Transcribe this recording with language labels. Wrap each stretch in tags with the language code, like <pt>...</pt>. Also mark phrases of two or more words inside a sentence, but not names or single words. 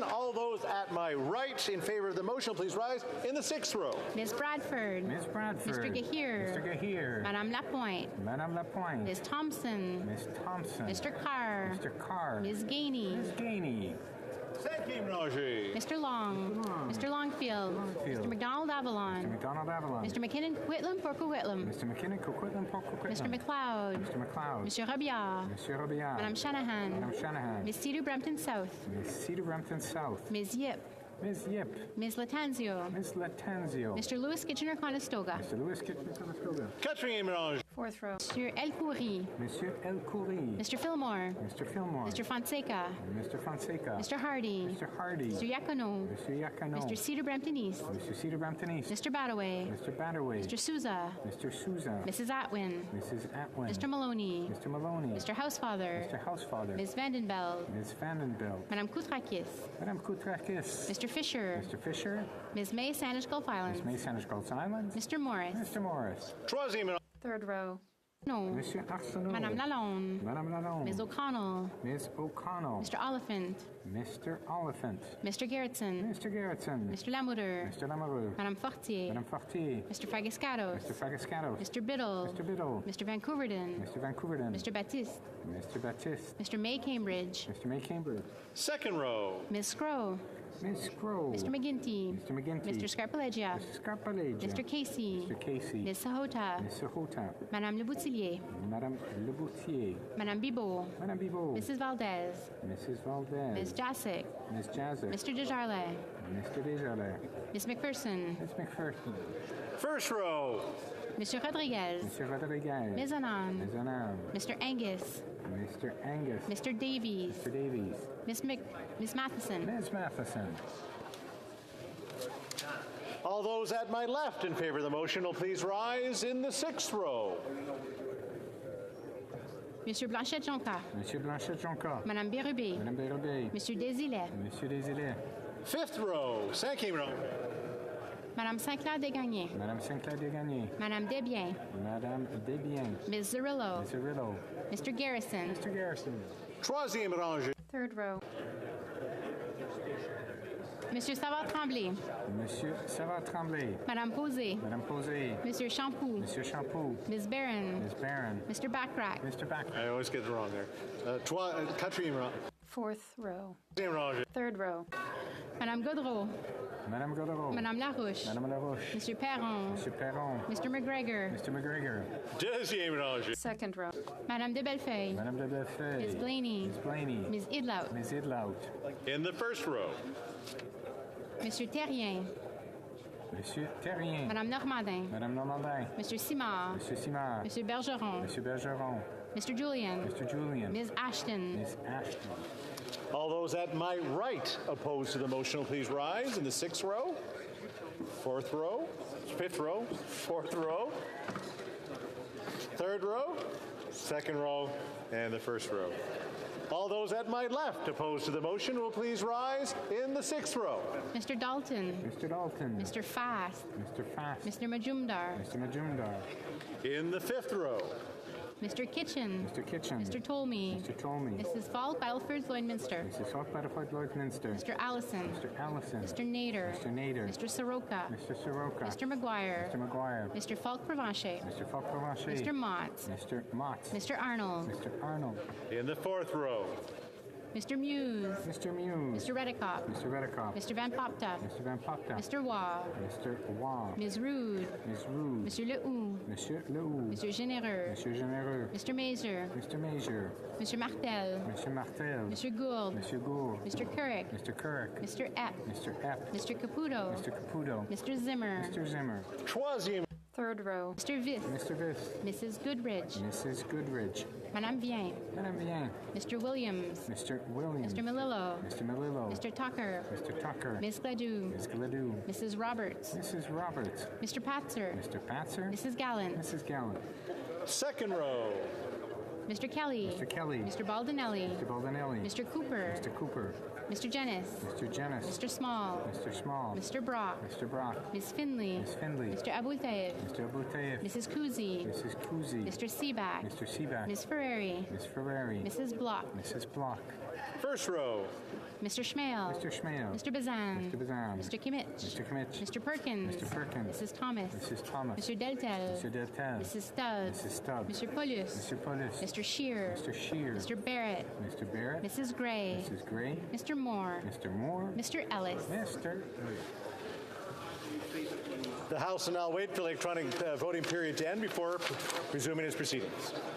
<en>All those at my right in favor of the motion, please rise in the sixth row. Ms. Bradford. Ms. Bradford. Mr. Gahir. Mr. Gahir. Madame Lapointe. Madame Lapointe. Ms. Thompson. Ms. Thompson. Mr. Carr. Mr. Carr. Ms. Gainey. Ms. Gainey. Mr. Long. Mr. Longfield. Mr. McDonald Avalon. Mr. McDonald Avalon. Mr. McKinnon Quitlam Porco Whitlam. Mr. McKinnon Coquitlam Porco Quitlam. Mr. McLeod. Mr. McLeod. Mr. Robillard. Monsieur Robillard. Madame Shanahan. Madame Shanahan. Ms. Cedar Brampton South. Ms. Cedar Brampton South. Ms. Yip. Ms. Yip. Ms. Latanzio. Ms. Latanzio. Mr. Lewis Kitchener-Conestoga. Mr. Lewis Kitchener-Conestoga.</en> <fr>Quatrième mélange.</fr> <en>Fourth row. Mr. El Khoury. Monsieur El Khoury. Mr. Fillmore. Mr. Fillmore. Mr. Fonseca. Mr. Fonseca. Mr. Hardy. Mr. Hardy. Mr. Yacono. Mr. Yacono. Mr. Cedar Brampton East. Mr. Cedar Brampton East. Mr. Bataway. Mr. Bataway. Mr. Souza. Mr. Souza. Mrs. Atwin. Mrs. Atwin. Mr. Maloney. Mr. Maloney. Mr. Housefather. Mr. Housefather. Ms. Vandenbeld. Ms. Vandenbeld. Madame Koutrakis. Madame Koutrakis. Mr. Fisher. Mr. Fisher. Ms. May Sandwich Gulf Islands. Ms. May Sandwich Gulf Islands. Mr. Morris. Mr. Morris.</en> <fr>Troisième mélange.</fr> <en>Third row. No. Monsieur Arsenault. Madame Lalonde. Madame Lalonde. Ms. O'Connell. Ms. O'Connell. Mr. Oliphant. Mr. Oliphant. Mr. Gerritsen. Mr. Gerritsen. Mr. Lamoureux. Mr. Lamoureux. Madame Fortier. Madame Fortier. Mr. Fragiscatos. Mr. Fragiscatos. Mr. Biddle. Mr. Biddle. Mr. Vancouverden. Mr. Vancouverden. Mr. Baptiste. Mr. Baptiste. Mr. May Cambridge. Mr. May Cambridge. Second row. Ms. Scrow. Ms. Scrow. Mr. McGinty. Mr. McGinty. Mr. Scarpalegia. Mr. Scarpalegia. Mr. Casey. Mr. Casey. Ms. Sahota. Ms. Sahota. Madame Leboutillier. Madame Leboutier. Madame Bibot. Madame Bibot. Mrs. Valdez. Mrs. Valdez. Ms. Jasic. Ms. Jasic. Mr. Desjardins. Mr. Desjardins. Ms. McPherson. Ms. McPherson. First row. Mr. Rodriguez. Mr. Rodriguez. Ms. Anand. Ms. Anand. Mr. Angus. Mr. Angus. Mr. Davies. Mr. Davies. Miss Matheson. Ms. Matheson. All those at my left in favor of the motion will please rise in the 6th row. Monsieur Blanchette-Jonca. Monsieur Blanchette-Jonca. Madame Bérubé. Madame Bérubé. Monsieur Desilets. Monsieur Desilets. 5th row, 5e row. Madame Sinclair Desgagnés. Madame Sinclair Desgagnés. Madame Desbiens. Madame Desbiens. Ms. Zerillo. Ms. Zerillo. Mr. Garrison. Mr. Garrison.</en> <fr>3e rangée.</fr> <en>Third row. Monsieur Savard-Tremblay. Monsieur Savard-Tremblay. Madame Posé. Madame Posé. Monsieur Champoux. Monsieur Champoux. Ms. Barron. Ms. Barron. Mr. Backrack. Mr. Backrack. I always get it wrong there.</en> <fr>4e rang.</fr> <en>Fourth row.</en> <fr>4e rangée.</fr> <en>Third row. Madame Gaudreau. Madame Gaudreau. Madame Larouche. Madame Larouche. Monsieur Perron. Monsieur Perron. Mr. McGregor. Mr. McGregor.</en> <fr>2e rangée.</fr> <en>Second row. Madame de Bellefeuille. Madame de Bellefeuille. Ms. Blaney. Ms. Blaney. Ms. Idlaut. Ms. Idlaut. In the 1st row. Monsieur Terrien. Monsieur Terrien. Madame Normandin. Madame Normandin. Monsieur Simard. Monsieur Simard. Monsieur Bergeron. Monsieur Bergeron. Mr. Julian. Mr. Julian. Ms. Ashton. Ms. Ashton. All those at my right opposed to the motion will please rise in the 6th row, 4th row, 5th row, 4th row, 3rd row, 2nd row, and the 1st row. All those at my left opposed to the motion will please rise in the 6th row. Mr. Dalton. Mr. Dalton. Mr. Fast. Mr. Fast. Mr. Majumdar. Mr. Majumdar. In the 5th row. Mr. Kitchen. Mr. Kitchen. Mr. Tolmie. Mr. Tolmie. Mrs. Falk, Battleford, Lloydminster. Mrs. Falk, Battleford, Lloydminster. Mr. Allison. Mr. Allison. Mr. Nader. Mr. Nader. Mr. Soroka. Mr. Soroka. Mr. McGuire. Mr. McGuire. Mr. Falk Provencher. Mr. Falk Provencher. Mr. Mott. Mr. Mott. Mr. Arnold. Mr. Arnold. In the 4th row. Mr. Muse. Mr. Muse. Mr. Reddekopp. Mr. Reddekopp. Mr. Van Popta. Mr. Van Popta. Mr. Waugh. Mr. Waugh. Ms. Rude. Ms. Rude. Monsieur Lehoux. Monsieur Lehoux. Monsieur Généreux. Monsieur Généreux. Mr. Mazer. Mr. Major. Monsieur Martel. Monsieur Martel. Monsieur Gould. Monsieur Gould. Mr. Couric. Mr. Couric. Mr. Epp. Mr. Epp. Mr. Caputo. Mr. Caputo. Mr. Zimmer. Mr. Zimmer.</en> <fr>Troisième.</fr> <en>Third row. Mr. Viss. Mr. Viss. Mrs. Goodridge. Mrs. Goodridge. Madame Vien. Madame Vien. Mr. Williams. Mr. Williams. Mr. Melillo. Mr. Melillo. Mr. Tucker. Mr. Tucker. Miss Gladue. Ms. Gladue. Mrs. Roberts. Mrs. Roberts. Mr. Patzer. Mr. Patzer. Mrs. Gallant. Mrs. Gallant. 2nd row. Mr. Kelly. Mr. Kelly. Mr. Baldinelli. Mr. Baldinelli. Mr. Cooper. Mr. Cooper. Mr. Jennis. Mr. Jennis. Mr. Small. Mr. Small. Mr. Brock. Mr. Brock. Miss Finley. Miss Finley. Mr. Abu Taib. Mr. Abu Taif. Mrs. Kuzi. Mrs. Kuzi. Mr. Seaback. Mr. Seaback. Miss Ferrari. Miss Ferrari. Mrs. Block. Mrs. Block. 1st row. Mr. Schmale. Mr. Schmale. Mr. Bazan. Mr. Bazan. Mr. Kimmich. Mr. Kimmich. Mr. Perkins. Mr. Perkins. Mrs. Thomas. Mrs. Thomas. Mr. Deltel. Mr. Deltel. Mrs. Stubbs. Mrs. Stubbs. Mr. Paulus. Mr. Paulus. Mr. Shear. Mr. Shear. Mr. Barrett. Mr. Barrett. Mrs. Gray. Mrs. Gray. Mr. Moore. Mr. Moore. Mr. Ellis. Mr. The House will now wait for the electronic voting period to end before resuming its proceedings.</en>